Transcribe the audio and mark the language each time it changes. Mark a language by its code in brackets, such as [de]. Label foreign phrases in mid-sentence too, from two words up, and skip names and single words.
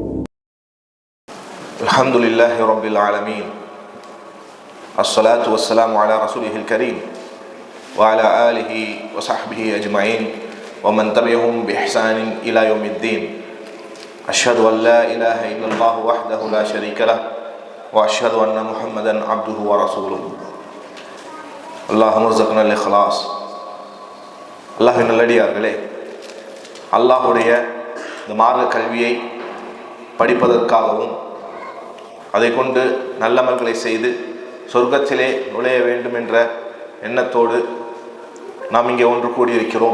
[ar] الحمد لله رب العالمين الصلاة والسلام على رسوله الكريم وعلى آله وصحبه أجمعين ومن تبعهم بإحسان إلى يوم الدين. أشهد أن لا إله إلا الله وحده لا شريك له وأشهد أن محمدا عبده ورسوله. اللهم ارزقنا الإخلاص. [ta] அல்லாஹ்வின் நல்லடியார்களே, அல்லாஹ்வுடைய இந்த மார்க்க கல்வியை படிப்பதற்காகவும் அதை கொண்டு நல்லமல்களை செய்து சொர்க்கத்திலே நுழைய வேண்டும் என்ற எண்ணத்தோடு நாம் இங்கே ஒன்று கூடியிருக்கிறோம்.